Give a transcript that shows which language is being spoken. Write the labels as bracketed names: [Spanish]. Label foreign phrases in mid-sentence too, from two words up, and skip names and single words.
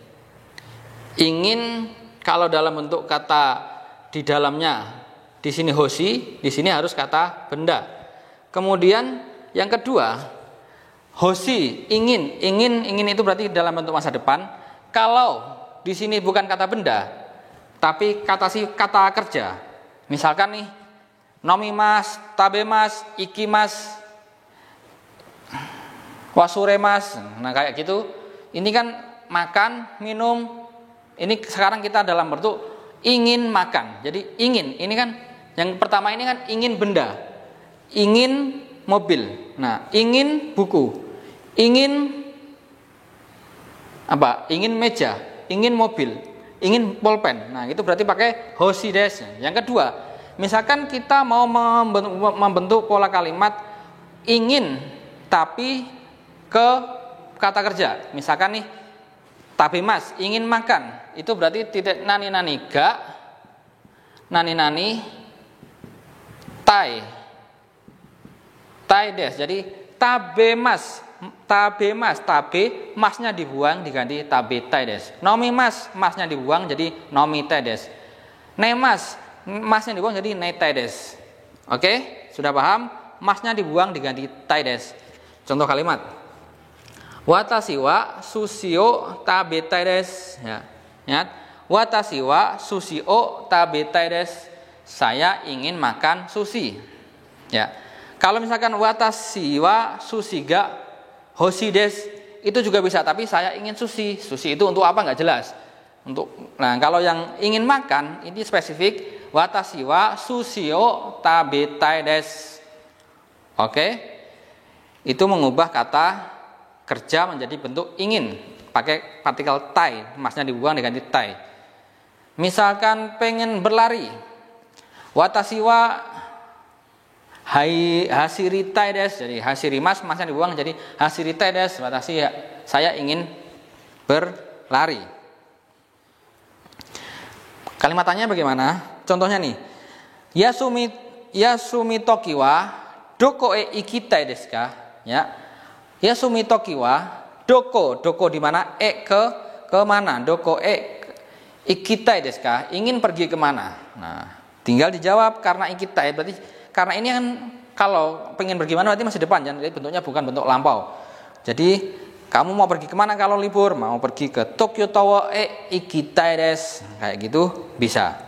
[Indonesian] Ingin kalau dalam bentuk kata di dalamnya di sini hoshi, di sini harus kata benda. Kemudian yang kedua hoshi ingin itu berarti dalam bentuk masa depan. Kalau di sini bukan kata benda, tapi kata kerja. Misalkan nih, [Japanese] 飲みます、食べます、行きます、忘れます. [Indonesian] Nah kayak gitu. Ini kan makan, minum. Ini sekarang kita dalam bentuk ingin makan. Jadi ingin. Ini kan yang pertama ini kan ingin benda, ingin mobil. Nah ingin buku, ingin apa? Ingin meja, ingin mobil, ingin pulpen. Nah, itu berarti pakai [Japanese] 欲しいです. [Indonesian] Yang kedua, misalkan kita mau membentuk pola kalimat ingin tapi ke kata kerja. Misalkan nih, tabemas, ingin makan. Itu berarti titik [Japanese] 何が、何たいです. [Indonesian] Jadi tabemas, tabe masnya dibuang diganti [Japanese] 食べたいです. [Indonesian] Nomimas, masnya dibuang jadi [Japanese] 飲みたいです. [Indonesian] Nemas, masnya dibuang jadi [Japanese] 寝たいです. [Indonesian] Oke, sudah paham? Masnya dibuang diganti [Japanese] たいです. [Indonesian] Contoh kalimat, [Japanese] 私は寿司を食べたいです. [Indonesian] Ya, ingat, [Japanese] 私は寿司を食べたいです. [Indonesian] Saya ingin makan sushi. Ya, kalau misalkan [Japanese] 私は寿司が欲しいです [Indonesian] itu juga bisa, tapi saya ingin sushi. Sushi itu untuk apa nggak jelas. Nah, kalau yang ingin makan ini spesifik, [Japanese] 私は寿司を食べたいです. [Indonesian] Oke. Itu mengubah kata kerja menjadi bentuk ingin, pakai partikel tai, masnya dibuang diganti tai. Misalkan pengen berlari, [Japanese] 私は走りたいです, [Indonesian] jadi hasirimasu, masnya dibuang jadi [Japanese] 走りたいです, [Indonesian] watashi saya ingin berlari. Kalimatannya bagaimana? Contohnya nih, [Japanese] 休み時はどこへ行きたいですか? Ya. 休み時はどこ [Indonesian] di mana, ke mana? [Japanese] どこ行きたいですか? [Indonesian] Ingin pergi kemana? Nah, tinggal dijawab karena ikitai, berarti karena ini kan kalau pengen pergi mana berarti masih depan, jadi bentuknya bukan bentuk lampau. Jadi kamu mau pergi kemana kalau libur? Mau pergi ke Tokyo Tower [Japanese] 行きたいです, [Indonesian] kayak gitu bisa.